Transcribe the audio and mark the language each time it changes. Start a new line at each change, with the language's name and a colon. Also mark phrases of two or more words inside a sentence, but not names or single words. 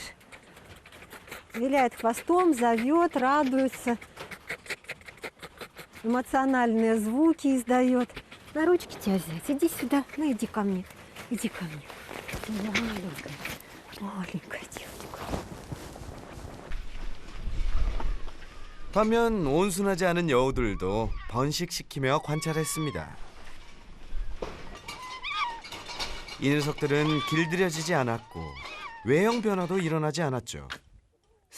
Russian: Виляет хвостом, зовет, радуется, эмоциональные звуки издает. На ручки тебя взять, иди сюда, ну иди ко мне, иди ко мне. Маленькая, маленькая девочка.
Korean: 반면 온순하지 않은 여우들도 번식시키며 관찰했습니다. 이 녀석들은 길들여지지 않았고 외형 변화도 일어나지 않았죠.